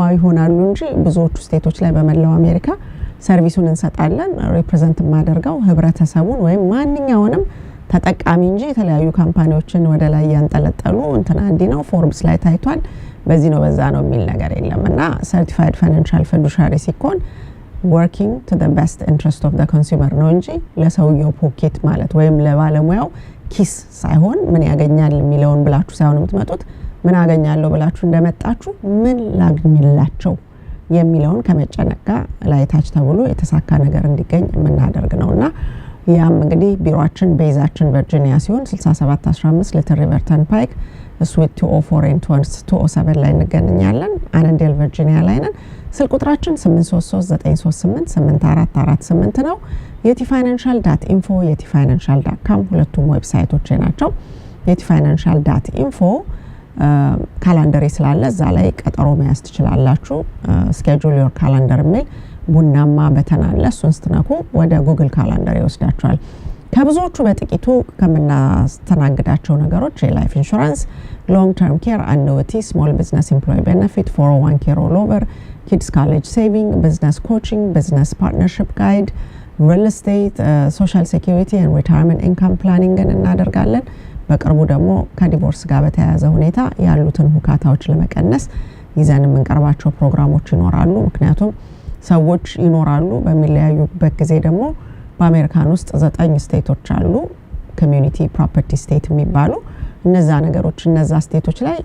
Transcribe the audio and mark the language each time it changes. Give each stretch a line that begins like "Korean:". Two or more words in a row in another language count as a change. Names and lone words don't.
Amharic: ይሆናሉ እንጂ ብዙዎቹ ስቴቶች ላይ በመላው አሜሪካ ሰርቪሱን እንሰጣለን ሪፕሬዘንት ማደርጋው ህብረተሰቡን ወይም ማንኛውንም ተጠቃሚ እንጂ የተለያዩ ካምፓኒዎችን ወደ ላይ ያንጠለጠሉ እንትና እንዲነው ፎርብስ ላይ ታይቷል በዚህ ነው በዛ ነው የሚል ነገር የለምና
English: certified financial fiduciary
Amharic: ሲኮን
English: working to the best interest of the consumer
Amharic: ነው እንጂ ለሰውየው ፖኬት ማለት ወይም ለባለሙያው ኪስ ሳይሆን ምን ያገኛል የሚለውን ብላችሁ ሳይሆን የምትመጡት ምን አገኛለሁ ብላችሁ እንደመጣችሁ ምን ላግኝላቸው የሚለውን ከመጨነቅ ጋር ላይታች ተብሎ የተሳካ ነገር እንዲገኝ የምናደርግ ነውና ያም እንግዲህ ቢሮአችን ቤዛችን ቨርጂኒያ ሲሆን 6715 ሊትል ሪቨር ተርንፓይክ ስዊት 204 ላይ እንገኛለን አነንዴል ቨርጂኒያ ላይ ነን ስልክ ቁጥራችን 8339388448 ነው yetifinancial.info yetifinancial.com ሁለቱም ዌብሳይቶች ናቸው yetifinancial.info ካላንደር ስላለ እዛ ላይ ቀጠሮ መያዝ ትችላላችሁ
English: schedule your calendar
Amharic: የሚል ቡናማ በተን አለ እሱን ስትነኩ ወደ ጉግል ካላንደር ይወስዳችኋል ከብዙዎቹ በጥቂቱ ከምናስተናግዳቸው ነገሮች የላይፍ
English: insurance long term care annuity small business employee benefit 401k rollover kids college saving business coaching business partnership guide real estate social security and retirement income planning
Amharic: እናደርጋለን በቅርቡ ደግሞ ከዲቮርስ ጋር በተያያዘ ሁኔታ ያሉትን ሁካታዎች ለመቀነስ ይዘን የምንቀርባቸው ፕሮግራሞች ይኖራሉ ምክንያቱም ሰዎች ይኖራሉ በሚለያዩበት ጊዜ ደግሞ በአሜሪካን ውስጥ 9 ስቴቶች አሉ
English: community property state
Amharic: የሚባሉ እነዛ ነገሮች እነዛ ስቴቶች ላይ